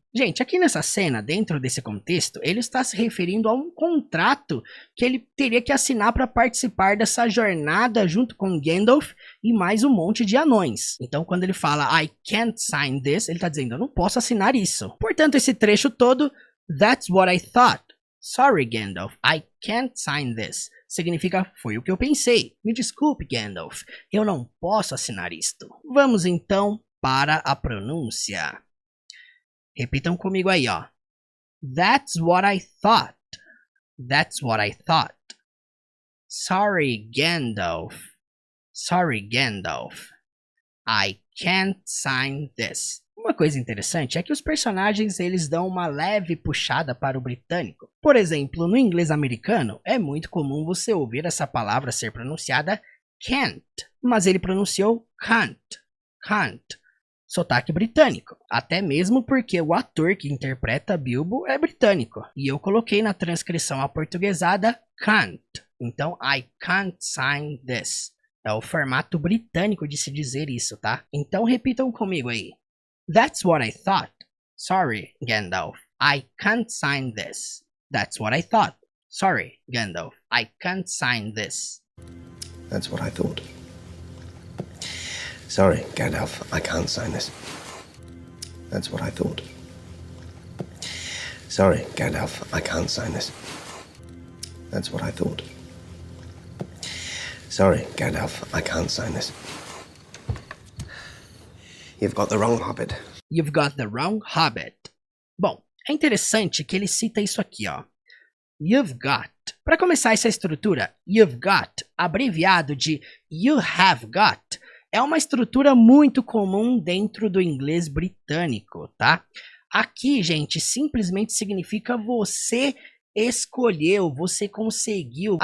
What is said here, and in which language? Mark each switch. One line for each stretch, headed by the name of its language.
Portuguese: Gente, aqui nessa cena, dentro desse contexto, ele está se referindo a um contrato que ele teria que assinar para participar dessa jornada junto com Gandalf e mais um monte de anões. Então, quando ele fala
English: I can't sign this,
Portuguese: ele está dizendo eu não posso assinar isso. Portanto, esse trecho todo,
English: that's what I thought. Sorry, Gandalf, I can't sign this.
Portuguese: Significa, foi o que eu pensei. Me desculpe, Gandalf, eu não posso assinar isto. Vamos então para a pronúncia. Repitam comigo aí, ó.
English: That's what I thought. That's what I thought. Sorry, Gandalf. Sorry, Gandalf. I can't sign this.
Portuguese: Uma coisa interessante é que os personagens eles dão uma leve puxada para o britânico. Por exemplo, no inglês americano, é muito comum você ouvir essa palavra ser pronunciada can't, mas ele pronunciou can't, can't. Sotaque britânico, até mesmo porque o ator que interpreta Bilbo é britânico. E eu coloquei na transcrição aportuguesada can't. Então,
English: I can't sign this.
Portuguese: É o formato britânico de se dizer isso, tá? Então repitam comigo aí.
English: That's what I thought. Sorry, Gandalf, I can't sign this. That's what I thought. Sorry, Gandalf, I can't sign this. That's what I thought. Sorry, Gandalf, I can't sign this. That's what I thought. Sorry, Gandalf, I can't sign this. That's what I thought. Sorry, Gandalf, I can't sign this. You've got the wrong hobbit. You've got the wrong hobbit.
Portuguese: Bom, é interessante que ele cita isso aqui, ó.
English: You've got.
Portuguese: Para começar essa estrutura,
English: you've got,
Portuguese: abreviado de you have got, é uma estrutura muito comum dentro do inglês britânico, tá? Aqui, gente, simplesmente significa você escolheu, você conseguiu.